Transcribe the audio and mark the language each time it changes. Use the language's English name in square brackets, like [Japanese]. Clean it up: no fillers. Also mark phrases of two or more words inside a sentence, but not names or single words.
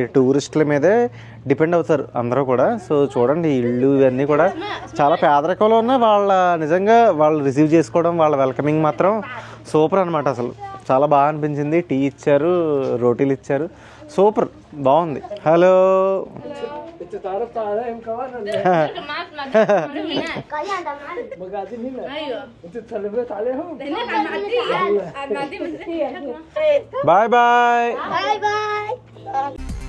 [Telugu] టూరిస్టుల మీదే డిపెండ్ అవుతారు అందరూ కూడా. సో చూడండి ఇళ్ళు ఇవన్నీ కూడా చాలా పేదరికంలో ఉన్న వాళ్ళ నిజంగా వాళ్ళు రిసీవ్ చేసుకోవడం, వాళ్ళ వెల్కమింగ్ మాత్రం సూపర్ అనమాట. అసలు చాలా బాగా అనిపించింది. టీ ఇచ్చారు, రోటీలు ఇచ్చారు, సూపర్ బాగుంది. హలో [Arabic] تعرفت عليهم كمان معك مقاعدين هنا. ايوه انت تسلمت عليهم هناك على المعديه. [English] Bye bye. Bye bye